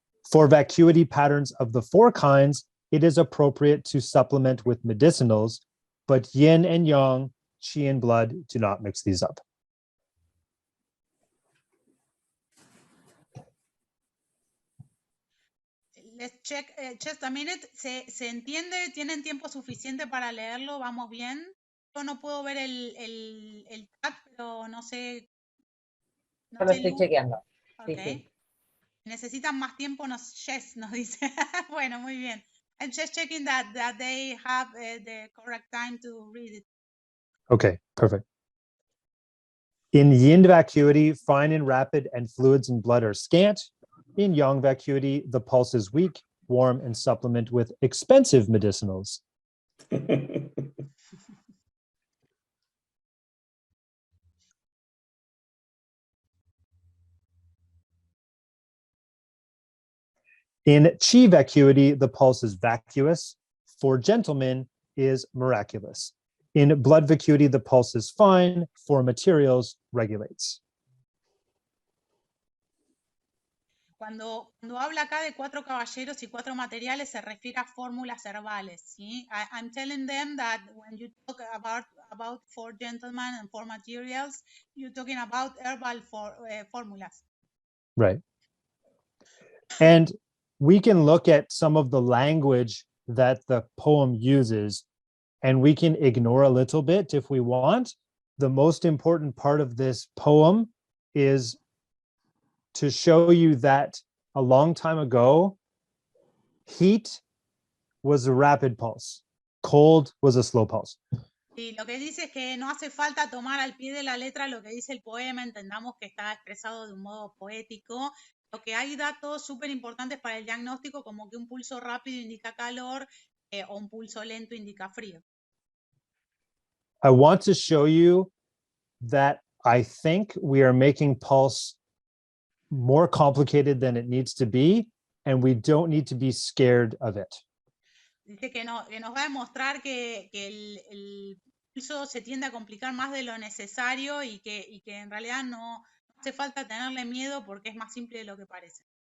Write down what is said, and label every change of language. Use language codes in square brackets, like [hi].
[en] For vacuity patterns of the four kinds, it is appropriate to supplement with medicinals, but yin and yang, qi and blood, do not mix these up. Let's check just a minute. [es] ¿Se entiende? ¿Tienen tiempo suficiente para leerlo? ¿Vamos bien? Yo no puedo ver el chat, pero no sé. No lo estoy chequeando. [en] Okay. [es] Sí. ¿Necesitan más tiempo? Yes, nos dice. Bueno, muy bien. [en] I'm just checking that they have the correct time to read it. Okay, perfect. In yin vacuity, fine and rapid and fluids and blood are scant. In yang vacuity, the pulse is weak, warm, and supplement with expensive medicinals. In qi vacuity, the pulse is vacuous. For gentlemen, is miraculous. In blood vacuity, the pulse is fine. For materials, regulates. [es] Cuando habla acá de 4 caballeros y 4 materiales, se refiere a fórmulas herbales, ¿sí? [en] I'm telling them that when you talk about 4 gentlemen and 4 materials, you're talking about herbal formulas. Right. And we can look at some of the language that the poem uses, and we can ignore a little bit if we want. The most important part of this poem is to show you that a long time ago, heat was a rapid pulse, cold was a slow pulse. [es] Y lo que dice es que no hace falta tomar al pie de la letra lo que dice el poema, entendamos que está expresado de un modo poético. Lo que hay datos súper importantes para el diagnóstico, como que un pulso rápido indica calor o un pulso lento indica frío. [en] I want to show you that I think we are making pulse more complicated than it needs to be, and we don't need to be scared of it. [es] Dice que nos va a demostrar que el pulso se tiende a complicar más de lo necesario y que en realidad no hace falta tenerle miedo porque es más simple de lo que parece.